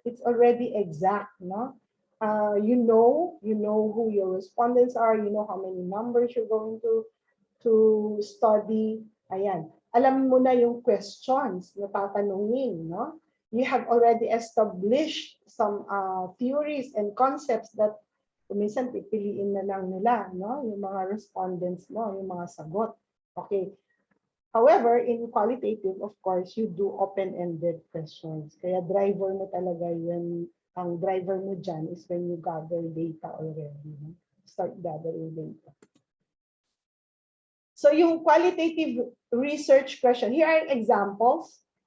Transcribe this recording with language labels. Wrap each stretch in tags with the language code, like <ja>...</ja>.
<en>It's already exact, no? You know who your respondents are, you know how many numbers you're going to study. Ayan.</en> <tl>Alam mo na yung questions na tatanungin, no?</tl> <en>You have already established some theories and concepts that</en> <tl>minsan pipiliin na lang nila, no? Yung mga respondents mo, yung mga sagot.</tl> <en>Okay. However, in qualitative, of course, you do open-ended questions.</en> <tl>Kaya driver mo talaga yun. Ang driver mo dyan</tl> <en>is when you gather data already. No? Start gathering data. So yung qualitative research question, here are examples.</en>